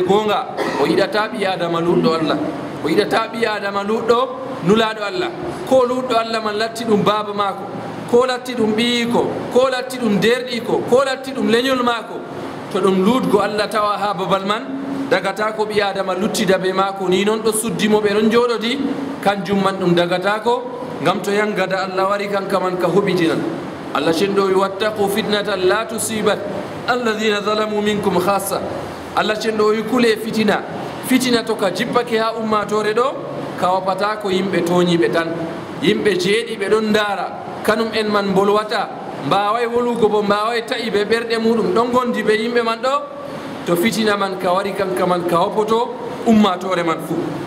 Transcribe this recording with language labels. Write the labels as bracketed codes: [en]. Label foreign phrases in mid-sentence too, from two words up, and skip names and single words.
[ff] gonga o yiɗata ɓi adama luɗɗo allah o yiɗata ɓi adama luɗɗo nulaɗo allah ko luɗɗo allah man latti ɗum baba mako ko latti ɗum ɓiyiko ko latti ɗum derɗiko ko latti ɗum leñol mako to ɗum luutgo allah tawa ha babal man dagata ko ɓi adama luttida ɓe mako ni noon ɗo suddimo ɓe ɗon jooɗodi kanjum man ɗum dagata ko ngam to yangada allah wari kanka man ka huɓitinan allah cenɗo wi [ar] واتقوا فتنة لا تصيبن الذين ظلموا منكم خاصة [ff] allah cenɗo wi kule fitina to ka jippake ha ummatore ɗo ka wapata ko yimɓe toñiɓe tan yimɓe jeeɗiɓe ɗon daara kanum en man bolwata mbaway wolugo bo mbaway taƴi ɓe ɓerɗe muɗum ɗon gondi ɓe yimɓe man ɗo to fitina man ka wari kanka man ka woppoto ummatore man fuu